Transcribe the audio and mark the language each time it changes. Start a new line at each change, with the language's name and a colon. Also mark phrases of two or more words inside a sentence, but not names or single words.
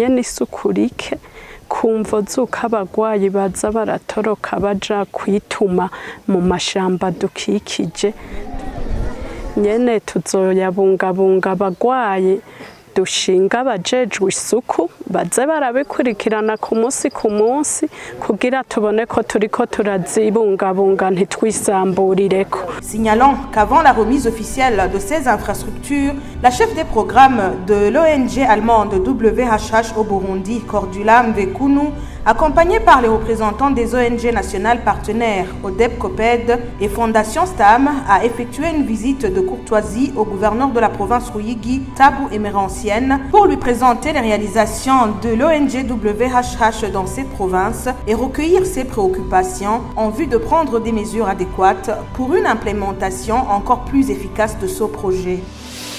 Rundi: n'isuku rike kumvo zuko abagwayi baza baratoroka baja kwituma mu mashamba dukikije nyene tuzoyabungabunga abagwayi dushinga abajejwe isuku baze barabikurikirana ku munsi kugira tubone ko turiko turazibungabunga ntitwisamburireko.
French: Signalant qu'avant la remise officielle de ces infrastructures, la chef des programmes de l'ONG allemande WHH au Burundi, Cordula Mvekunu, accompagnée par les représentants des ONG nationales partenaires ODEP COPED et Fondation STAM, a effectué une visite de courtoisie au gouverneur de la province Ruyigi, Tabu Emerantienne, pour lui présenter les réalisations de l'ONG WHH dans cette province et recueillir ses préoccupations en vue de prendre des mesures adéquates pour une implémentation encore plus efficace de ce projet.